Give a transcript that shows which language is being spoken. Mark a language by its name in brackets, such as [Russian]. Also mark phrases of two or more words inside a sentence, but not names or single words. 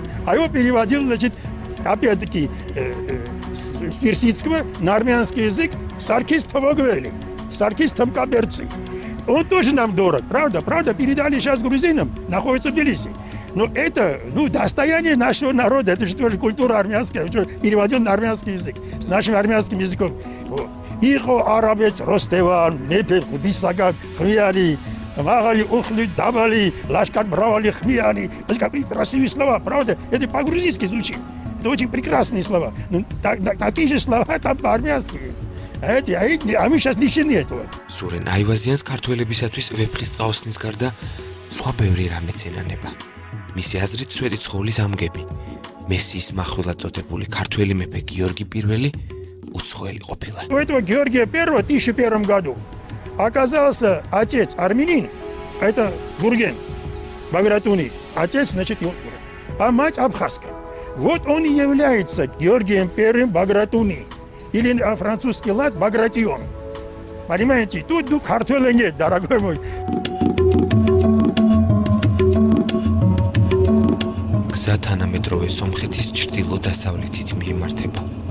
[Russian] А его переводил, значит, опять-таки, с персидского на армянский язык Саркис Томогвели, Саркис Темкаберци. Он тоже нам дорог, правда? Правда, передали сейчас грузинам, находится в Тбилиси. Но это, достояние нашего народа, это же тоже культура армянская, переводил на армянский язык, с нашим армянским языком. [Georgian] იყო არაბეთს როსტევან, მეფე, ღმრთისაგან, სვიანი, მაღალი, უხვი, მდაბალი, ლაშქარ, მრავალი, ყმიანი. [Russian] Какие красивые слова, правда? Это по-грузински звучит. Это очень прекрасные слова. Ну, такие же слова там по-армянски есть. А мы сейчас лишены этого. [Georgian] Სურენ აივაზიანს ქართველებისათვის ვეფხისტყაოსნის გარდა სხვა ბევრი რამე წინანება. მისი აზრით სვეტი ცხოვლის ამგები. მესიის მახვილად წოდებული ქართველი მეფე გიორგი I უცხოელი ყოფილა. [Russian] У этого Георгия I в 1001 году оказался отец армянин, это Гурген, Багратуни, отец, значит, а мать абхазская. Вот он и является Георгием I Багратуни, или на французский лад Багратион. Понимаете, тут картоля нет, дорогой мой. [Georgian] გზა თანამედროვე სომხეთის ჩრდილო-დასავლეთით მიემართება.